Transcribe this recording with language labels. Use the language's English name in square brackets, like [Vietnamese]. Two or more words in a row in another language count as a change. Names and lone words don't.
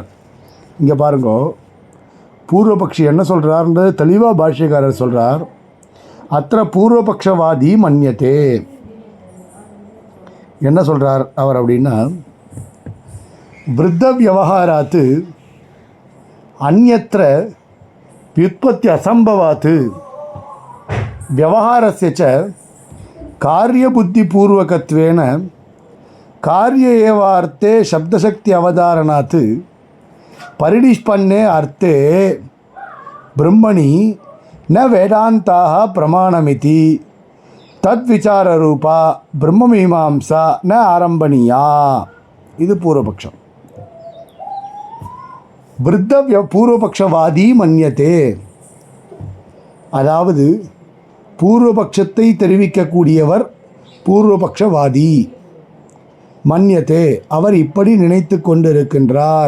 [Tamil] இங்கே பாருங்கோ, பூர்வபக்ஷி என்ன சொல்கிறார்ன்றது தெளிவாக பாஷ்யக்காரர் சொல்கிறார். [Sanskrit] अथ पूर्वपक्षवादी मन्यते. [Tamil] என்ன சொல்கிறார் அவர் அப்படின்னா, [Sanskrit] वृद्ध व्यवहारात् அந்யத்ர व्युत्पत्ति असंभवात् व्यवहारस्य च कार्यबुद्धिपूर्वकत्वेन कार्य एव अर्थे शब्दशक्ति अवधारणात् परिनिष्पन्ने अर्थे ब्रह्मणि न वेदान्ताः प्रमाणमिति तद्विचाररूपा ब्रह्ममीमांसा न आरम्भणीया. [Tamil] இது பூர்வபக்ஷம். [Sanskrit] वृद्ध पूर्वपक्षवादी मन्यते, [Tamil] அதாவது பூர்வபக்ஷத்தை தெரிவிக்கக்கூடியவர் பூர்வபக்ஷவாதி. மன்யத்தே, அவர் இப்படி நினைத்து கொண்டிருக்கின்றார்.